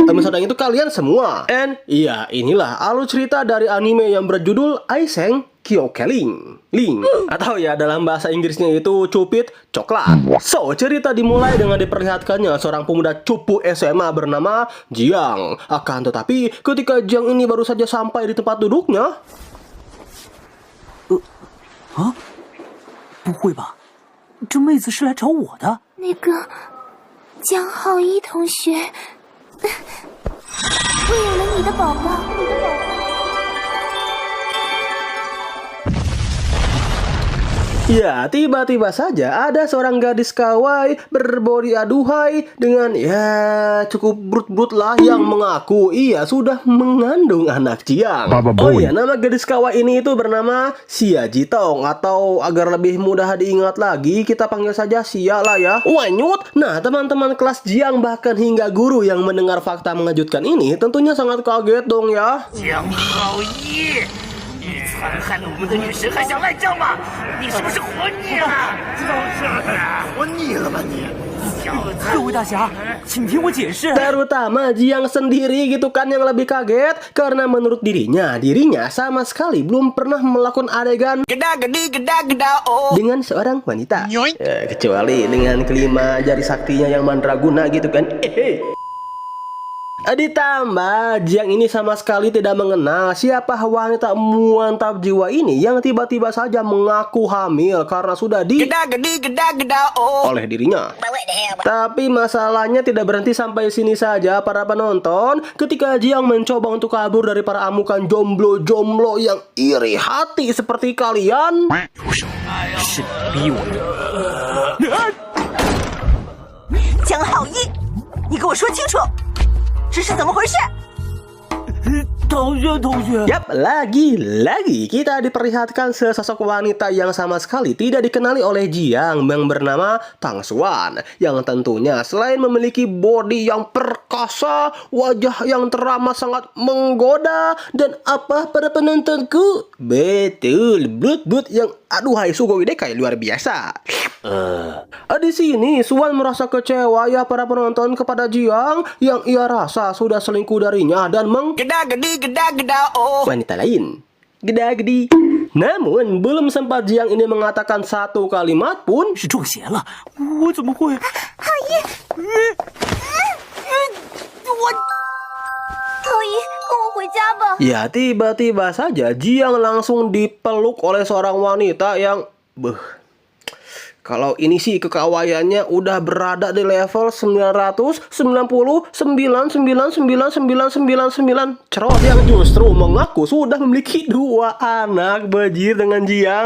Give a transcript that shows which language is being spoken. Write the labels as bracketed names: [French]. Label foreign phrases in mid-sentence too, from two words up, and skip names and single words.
[Indonesian] Misalnya itu kalian semua. And iya, inilah alur cerita dari anime yang berjudul Aiseng Kyokeling Ling, atau ya dalam bahasa Inggrisnya itu cupid coklat. So, cerita dimulai dengan diperlihatkannya seorang pemuda cupu SMA bernama Jiang. Akan tetapi ketika Jiang ini baru saja sampai di tempat duduknya, [Chinese] 不会吧，这妹子是来找我的？那个江浩一同学，我有了你的宝宝。 [Indonesian] ya, tiba-tiba saja ada seorang gadis kawaii berbodi aduhai dengan ya cukup brut-brut lah yang mengaku ia sudah mengandung anak Jiang. Oh iya, nama gadis kawaii ini itu bernama Xia Jitong, atau agar lebih mudah diingat lagi kita panggil saja Xia lah ya. Wanyut. Nah, teman-teman kelas Jiang bahkan hingga guru yang mendengar fakta mengejutkan ini tentunya sangat kaget dong ya. [Chinese] Jiang Haoli, 你残害了我们的女神，还想赖账吗？你是不是活腻了？就是活腻了吧你！各位大侠，请听我解释。 [Indonesian] Terutama Jiang sendiri gitu kan yang lebih kaget karena menurut dirinya sama sekali belum pernah melakukan adegan dengan seorang wanita. Kecuali dengan kelima jari saktinya yang mandraguna gitu kan. Ditambah Jiang ini sama sekali tidak mengenal siapa wanita mantap jiwa ini yang tiba-tiba saja mengaku hamil karena sudah oleh dirinya. Tapi masalahnya tidak berhenti sampai sini saja para penonton. Ketika Jiang mencoba untuk kabur dari para amukan jomblo-jomblo yang iri hati seperti kalian, [Chinese] 是逼我的。江浩一，你给我说清楚，这是怎么回事？同学， [Indonesian] Yap, lagi-lagi kita diperlihatkan sesosok wanita yang sama sekali tidak dikenali oleh Jiang yang bernama Tang Xuan, yang tentunya selain memiliki bodi yang perkasa, wajah yang teramat sangat menggoda, dan apa pada penontonku? Betul, but yang aduhai [Japanese] sugoi dekai [Indonesian] luar biasa. Di sini Xuan merasa kecewa ya para penonton kepada Jiang yang ia rasa sudah selingkuh darinya dan wanita lain. Geda-gedi. Namun belum sempat Jiang ini mengatakan satu kalimat pun [Chinese] 是中邪了，我怎么会？浩一，跟我回家吧。 [Indonesian] ya tiba-tiba saja Jiang langsung dipeluk oleh seorang wanita yang kalau ini sih kekawayannya udah berada di level 999,9999999 cerot yang justru mengaku sudah memiliki 2 anak bajir dengan Jiang.